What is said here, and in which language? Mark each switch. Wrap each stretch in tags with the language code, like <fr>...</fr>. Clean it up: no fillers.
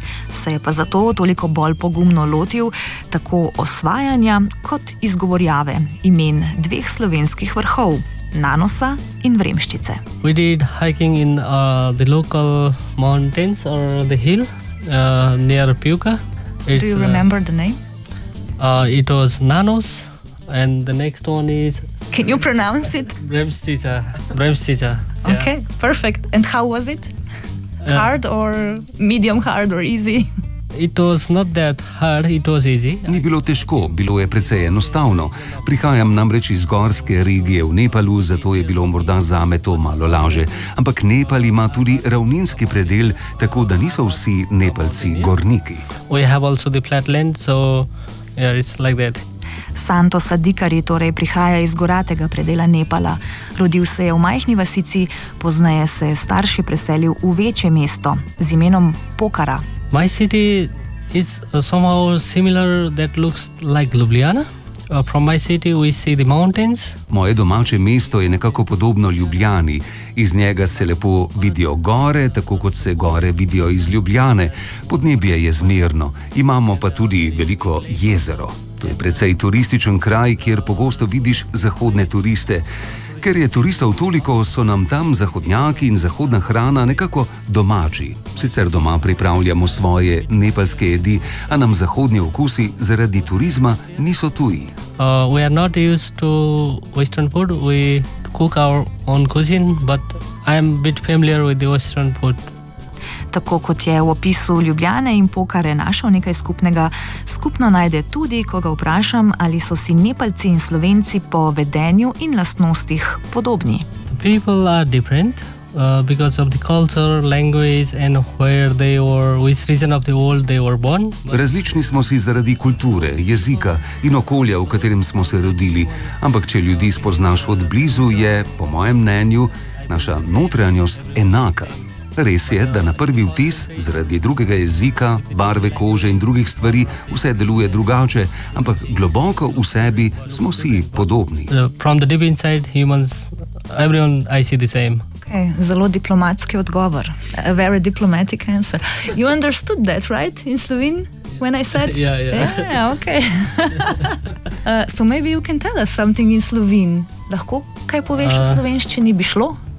<sl>Se je pa zato toliko bolj pogumno lotil tako osvajanja kot izgovorjave imen dveh slovenskih vrhov, Nanosa in Vremščice.</sl> <en>We did hiking in the local mountains or the hill near Pivka. Do you remember the name? It was Nanos, and the next one is... Can you pronounce it? Bremstica. Bremstica. Yeah. Okay, perfect. And how was it? Hard or medium hard or easy? It was not that hard, it was easy.</en> <sl>Ni bilo težko, bilo je precej enostavno. Prihajam namreč iz gorske regije v Nepalu, zato je bilo morda zame to malo lažje. Ampak Nepal ima tudi ravninski predel, tako da niso vsi Nepalci gorniki.</sl> <en>We have also the flatland, so... Yeah, it's like that.</en> <sl>Santos Adikari torej prihaja iz goratega predela Nepala. Rodil se je v majhni vasici, poznaje se je starši preselil v večje mesto z imenom Pokhara.</sl> <en>My city is somehow similar that looks like Ljubljana. From my city we see the mountains.</en> <sl>Moje domače mesto je nekako podobno Ljubljani. Iz njega se lepo vidijo gore, tako kot se gore vidijo iz Ljubljane. Podnebje je zmerno. Imamo pa tudi veliko jezero. To je precej turističen kraj, kjer pogosto vidiš zahodne turiste. Ker je turistov toliko, so nam tam zahodnjaki in zahodna hrana nekako domači. Sicer doma pripravljamo svoje nepalske jedi, a nam zahodni okusi zaradi turizma niso tuji.</sl> <en>We are not used to western food. We cook our own cuisine, but I am a bit familiar with the western food.</en> <sl>Tako kot je v opisu Ljubljane in Pokhare našel nekaj skupnega, skupno najde tudi, ko ga vprašam, ali so si Nepalci in Slovenci po vedenju in lastnostih podobni.</sl> <en>The people are different, Because of the culture, language and where they were, which region of the world they were born.</en> <sl>Različni smo si zaradi kulture, jezika in okolja, v katerem smo se rodili. Ampak če ljudi spoznaš od blizu, je, po mojem mnenju, naša notranjost enaka. Res je, da na prvi vtis, zaradi drugega jezika, barve kože in drugih stvari, vse deluje drugače, ampak globoko v sebi smo si podobni.</sl> <en>From the deep inside humans, everyone I see the same.</en> <sl>Okay, zelo diplomatski odgovor.</sl> <en>A very diplomatic answer. You understood that, right? In Slovene? When I said? Yeah, okay. So maybe you can tell us something in Slovene.</en> <sl>Lahko kaj poveš v slovenščini bi šlo?</sl>